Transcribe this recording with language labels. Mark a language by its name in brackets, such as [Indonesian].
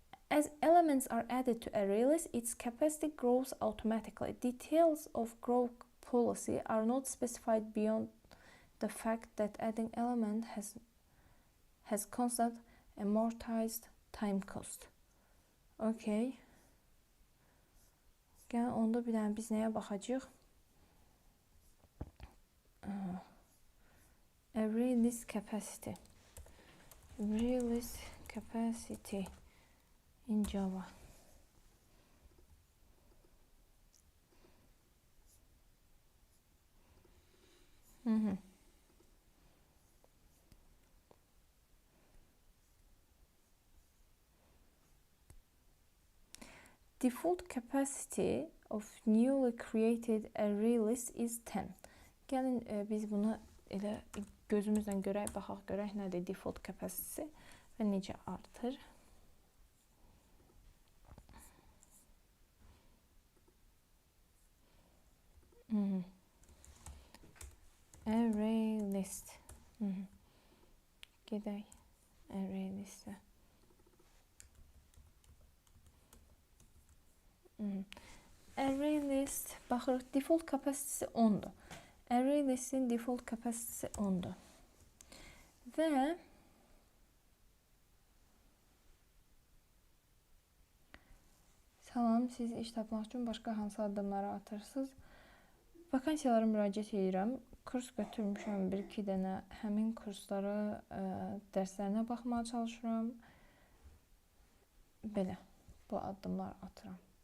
[English] As elements are added to ArrayList, its capacity grows automatically. Details of growth policy are not specified beyond the fact that adding element has constant amortized time cost. Okay. [Azerbaijani] Gəl, onda bir dənə biz nəyə baxacaq? [English] ArrayList capacity. ArrayList capacity in Java. Default capacity of newly created ArrayList is 10. [Azerbaijani] Gəlin biz bunu elə gözümüzlə görək, baxaq görək nədir default capacity və necə artır. ArrayList. Gedək ArrayListə. ArrayList, baxırıq, default kapasitesi 10'dur. ArrayList'in default kapasitesi 10'dur. Və salam, siz iş tapmaq üçün başqa hansı addımları atırsınız? Vakansiyalara müraciət edirəm. Kurs götürmüşəm, 1-2 dənə. Həmin kurslara dərslərinə baxmağa çalışıram. Belə, bu addımlar atıram.